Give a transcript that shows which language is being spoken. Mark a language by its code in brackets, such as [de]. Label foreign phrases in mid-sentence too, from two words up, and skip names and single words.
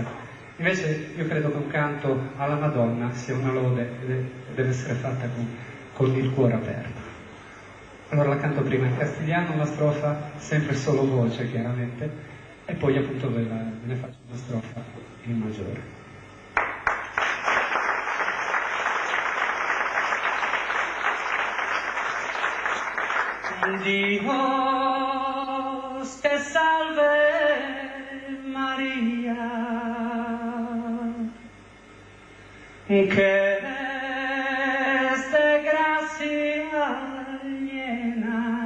[it] Invece io credo che un canto alla Madonna sia una lode e deve essere fatta con il cuore aperto. Allora la canto prima in castigliano, una strofa, sempre solo voce chiaramente, e poi appunto ve ne faccio una strofa in maggiore. [es] Dios te salve María, que eres de gracia llena,